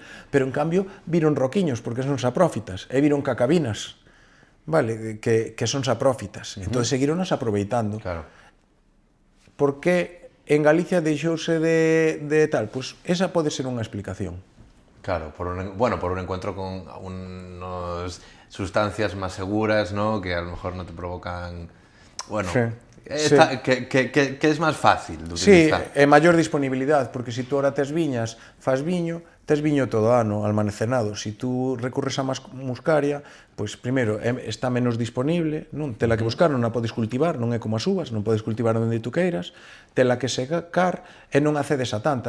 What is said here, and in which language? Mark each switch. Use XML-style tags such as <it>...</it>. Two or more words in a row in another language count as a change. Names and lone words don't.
<gl>Pero, en cambio, viron roquiños, porque son saprófitas, e viron cacabinas, vale, que son saprófitas. Entón, seguironas aproveitando. Claro. Por que en Galicia deixouse de tal? Pois esa pode ser unha explicación.</gl> <es>Claro, por un encuentro con unas sustancias más seguras, ¿no? Que a lo mejor no te provocan... Bueno, que es más fácil de utilizar.</es> <gl>Sí, é maior disponibilidade, porque se</gl> <es>tú ahora</es> <gl>tes viñas, fas viño todo o ano, almacenado. Se tú recurres a muscaria, pois, primeiro, está menos disponible, non? Tela que buscar, non a podes cultivar, non é como as uvas, non podes cultivar onde tú queiras, tela que secar e non accedes a tanta.</gl>